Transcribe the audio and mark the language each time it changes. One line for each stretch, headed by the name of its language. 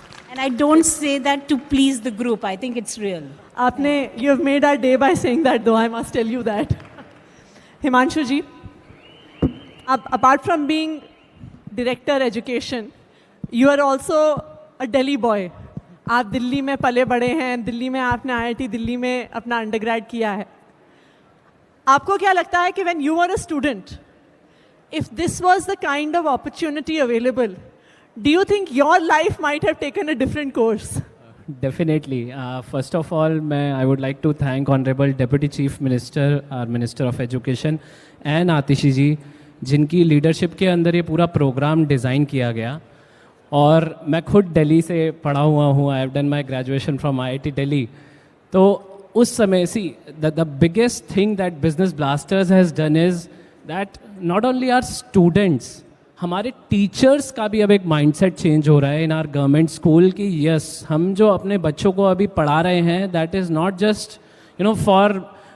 English: And I don't say that to please the group. I think it's real. You have made our day by saying that, though, I must tell you that. Himanshu ji, apart from being director education, you are also a Delhi boy.
Hindi: आप दिल्ली में पले बड़े हैं, दिल्ली में आपने IIT Delhi में अपना undergrad किया है. आपको क्या लगता है कि
English: when you were a student, if this was the kind of opportunity available, do you think your life might have taken a different course? Definitely. First of all, I would like to thank Honorable Deputy Chief Minister, our Minister of Education, and Atishi ji,
Hindi: जिनकी leadership के अंदर ये पूरा programme design किया गया. और मैं खुद दिल्ली से पढ़ा हुआ हूँ.
English: I have done my graduation from IIT Delhi.
Hindi: तो उस समय
English: the biggest thing that Business Blasters has done is that not only our students,
Hindi: हमारे टीचर्स का भी अब एक माइंडसेट चेंज हो रहा है
English: in our government school
Hindi: कि यस, हम जो अपने बच्चों को अभी पढ़ा रहे हैं,
English: that is not just for